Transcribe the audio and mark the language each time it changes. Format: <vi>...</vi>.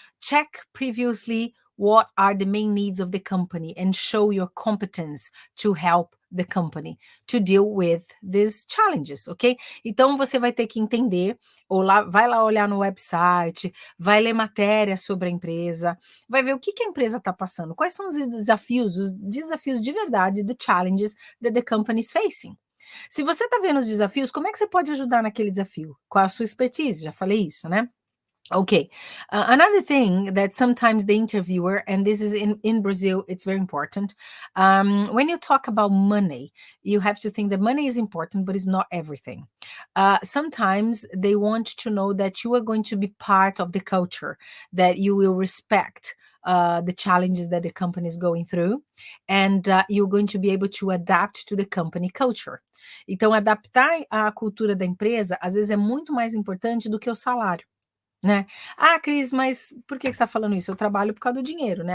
<en>Check previously what are the main needs of the company and show your competence to help the company to deal with these challenges, ok?</en> <pt>Então você vai ter que entender, ou vai lá olhar no website, vai ler matéria sobre a empresa, vai ver o que a empresa está passando, quais são os desafios de verdade,</pt> <en>the challenges that the company is facing.</en> <pt>Se você está vendo os desafios, como é que você pode ajudar naquele desafio? Qual a sua expertise? Já falei isso, né? Okay.</pt> <en>Another thing that sometimes the interviewer, and this is in Brazil, it's very important. When you talk about money, you have to think that money is important, but it's not everything. Sometimes they want to know that you are going to be part of the culture, that you will respect the challenges that the company is going through, and you're going to be able to adapt to the company culture.</en> <pt>Então, adaptar a cultura da empresa, às vezes, é muito mais importante do que o salário. Né? Ah, Cris, mas por que você está falando isso? Eu trabalho por causa do dinheiro, né?</pt>